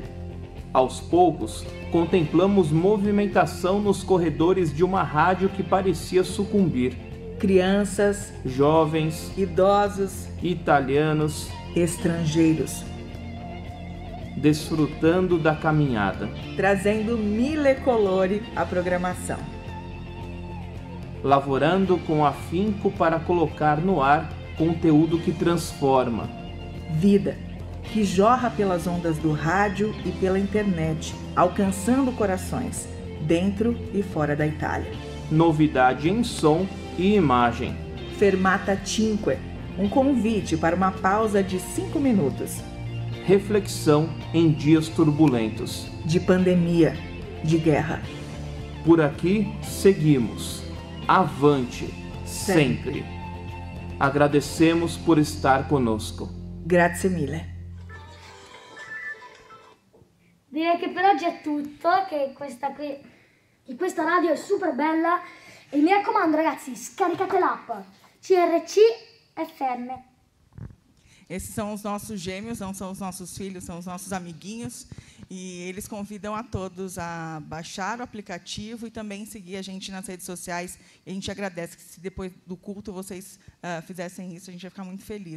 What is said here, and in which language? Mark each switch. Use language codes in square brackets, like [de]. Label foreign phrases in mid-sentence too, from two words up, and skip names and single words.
[pt] Aos poucos, contemplamos movimentação nos corredores de uma rádio que parecia sucumbir. Crianças, jovens, idosos, italianos, estrangeiros, desfrutando da caminhada, trazendo [it] mille colori [pt] à programação, lavorando com afinco para colocar no ar conteúdo que transforma. Vida que jorra pelas ondas do rádio e pela internet, alcançando corações, dentro e fora da Itália. Novidade em som e imagem. Fermata Cinque, um convite para uma pausa de 5 minutos. Reflexão em dias turbulentos. De pandemia, de guerra. Por aqui seguimos. Avante, sempre. Agradecemos por estar conosco. [it] Grazie mille. Direi che per oggi è tutto, che questa radio è super bella e mi raccomando ragazzi, scaricate l'app CRC FM. [pt] Esses são os nossos gêmeos, não são os nossos filhos, são os nossos amiguinhos. E eles convidam a todos a baixar o aplicativo e também seguir a gente nas redes sociais. E a gente agradece que, se depois do culto vocês fizessem isso, a gente vai ficar muito feliz.